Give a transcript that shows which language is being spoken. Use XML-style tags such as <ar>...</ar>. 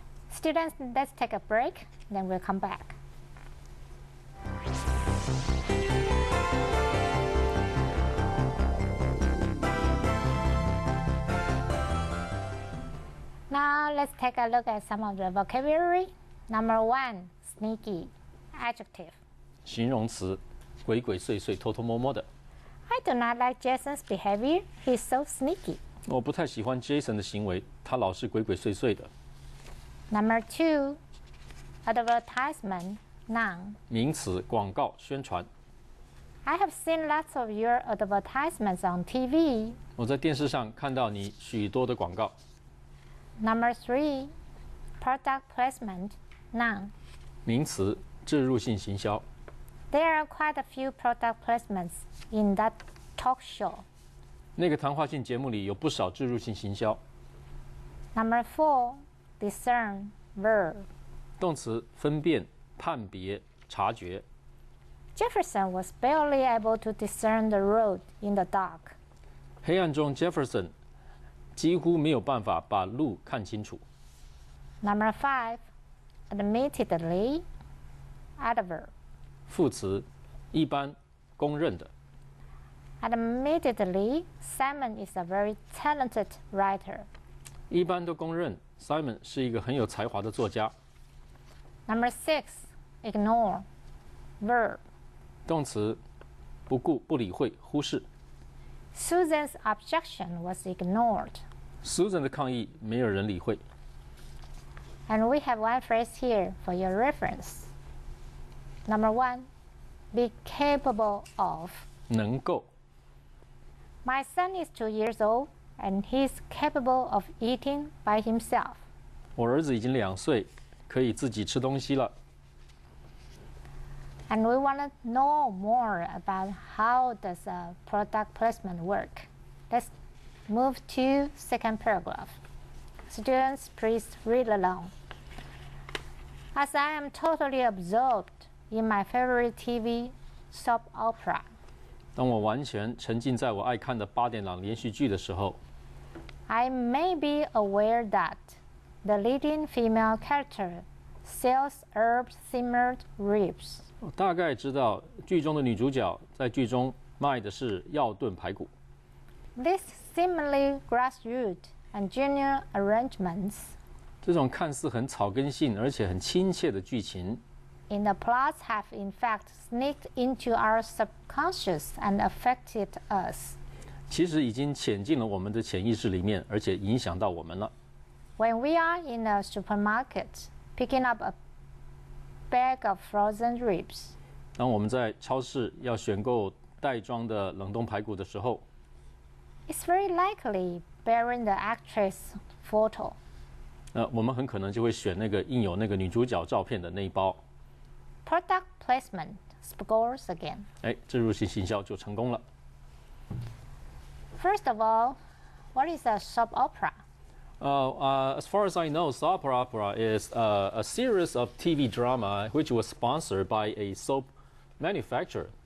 <en>Students, let's take a break, then we'll come back. Now let's take a look at some of the vocabulary. Number 1, sneaky, adjective.</en> <zh>形容词，鬼鬼祟祟、偷偷摸摸的。</zh> <en>I do not like Jason's behavior. He's so sneaky.</en> <zh>我不太喜欢 Jason 的行为，他老是鬼鬼祟祟的。</zh> <en>Number 2, advertisement, noun.</en> <zh>名词，广告、宣传。</zh> <en>I have seen lots of your advertisements on TV.</en> <zh>我在电视上看到你许多的广告。</zh> <en>Number 3, product placement, noun.</en> <zh>名词，置入性行销。</zh> <en>There are quite a few product placements in that talk show.</en> <zh>那个谈话性节目里有不少置入性行销。</zh> <en>Number 4, discern, verb.</en> <zh>动词，分辨、判别、察觉。</zh> <en>Jefferson was barely able to discern the road in the dark.</en> <zh>黑暗中 ，Jefferson 几乎没有办法把路看清楚。</zh> <en>Number 5, admittedly, adverb.</en> <zh>副词，一般、公认的。</zh> <en>Admittedly, Simon is a very talented writer.</en> <zh>一般都公认 ，Simon 是一个很有才华的作家。</zh> <en>Number 6, ignore. Verb.</en> <zh>动词，不顾、不理会、忽视。</zh> <en>Susan's objection was ignored.</en> <zh>Susan 的抗议没有人理会。</zh> <en>And we have one phrase here for your reference. Number 1, be capable of.</en> <zh>能够。</zh> <en>My son is 2 years old and he's capable of eating by himself.</en> <zh>我儿子已经2岁，可以自己吃东西了。</zh> <en>And we want to know more about how does a product placement work. Let's move to second paragraph. Students, please read along. As I am totally absorbed in my favorite TV soap opera.</en> <zh>当我完全沉浸在我爱看的8点档连续剧的时候</zh> <en>I may be aware that the leading female character sells herb-simmered ribs.</en> <zh>我大概知道剧中的女主角在剧中卖的是药炖排骨。</zh> <en>These seemingly grassroots and junior arrangements</en> <zh>这种看似很草根性而且很亲切的剧情</zh> <en>in the plots have in fact sneaked into our subconscious and affected us.</en> <zh>其实已经潜进了我们的潜意识里面，而且影响到我们了。</zh> <en>When we are in a supermarket picking up a bag of frozen ribs,</en> <zh>当我们在超市要选购袋装的冷冻排骨的时候</zh> <en>it's very likely bearing the actress photo.</en> <zh>我们很可能就会选那个印有那个女主角照片的那一包。</zh> <en>Product placement scores again.</en> <zh>置入性行销就成功了。</zh> <en>First of all, what is a soap opera? As far as I know, soap opera is a series of TV drama which was sponsored by a soap manufacturer.</en>